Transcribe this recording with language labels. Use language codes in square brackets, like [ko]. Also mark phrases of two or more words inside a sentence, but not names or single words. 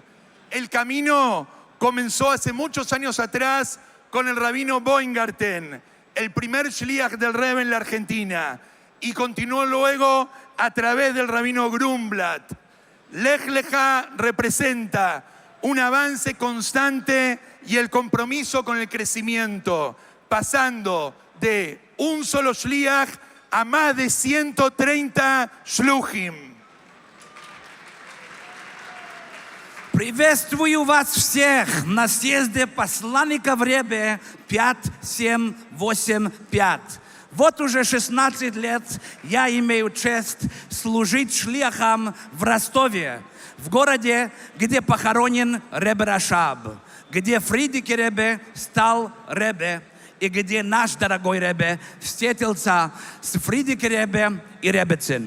[es] El camino comenzó hace muchos años atrás con el rabino Boingarten, el primer shliach del Rebbe en la Argentina, y continuó luego a través del rabino Grumblat. Lech Lecha representa un avance constante y el compromiso con el crecimiento, pasando de un solo shliach a más de 130 shluchim. [ru] Приветствую вас всех на съезде посланников Ребе 5785. Вот уже 16 лет я имею честь служить шлихом в Ростове, в городе, где похоронен Ребе Рашаб, где Фридик Ребе стал Ребе, и где наш дорогой Ребе встретился с Фридик Ребе и Ребецин.